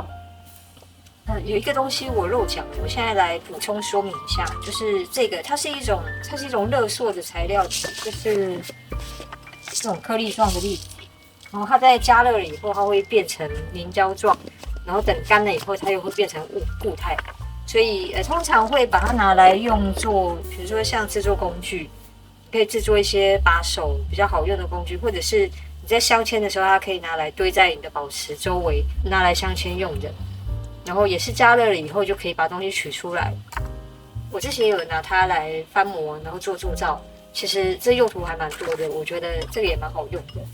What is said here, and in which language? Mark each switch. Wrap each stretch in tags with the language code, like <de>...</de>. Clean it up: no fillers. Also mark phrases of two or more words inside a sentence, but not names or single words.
<zh>有一個東西我漏講了，我現在來補充說明一下，就是這個它是一種熱塑的材料，就是這種顆粒狀的粒子，然後它在加熱了以後，它會變成凝膠狀，然後等乾了以後，它又會变成固態，所以通常會把它拿來用作，比如說像製作工具，可以製作一些把手比較好用的工具，或者是你在鑲嵌的時候，它可以拿來堆在你的寶石周圍，拿來鑲嵌用的。然後也是加熱了以後就可以把東西取出來。我之前也有拿它來翻模，然後做鑄造，其實這用途還蠻多的，我覺得這個也蠻好用的。</zh>